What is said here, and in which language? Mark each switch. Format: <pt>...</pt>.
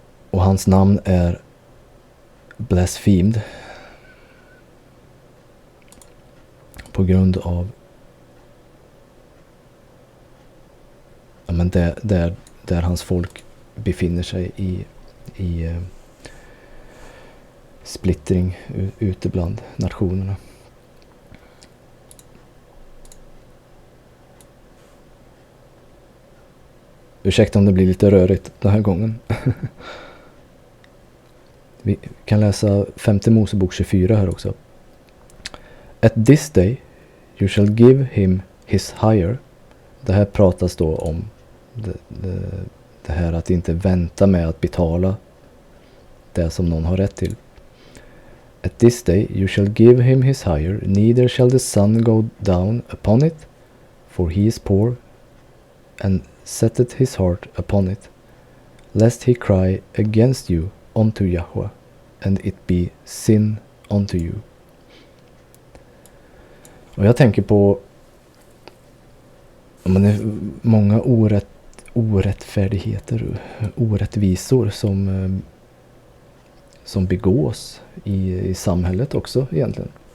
<sv>Och hans namn är blasphemed på grund av där hans folk befinner sig i splittring ute bland nationerna. Ursäkta om det blir lite rörigt den här gången. Vi kan läsa 5:e Mosebok 24 här också.</sv> <en>At this day you shall give him his hire.</en> <sv>Det här pratas då om det här att inte vänta med att betala det som någon har rätt till.</sv> <en>At this day you shall give him his hire, neither shall the sun go down upon it, for he is poor, and setteth his heart upon it, lest he cry against you unto Yahweh, and it be sin unto you.</en> <sv>Och jag tänker på många orättfärdigheter, orättvisor som begås i samhället också egentligen.</sv>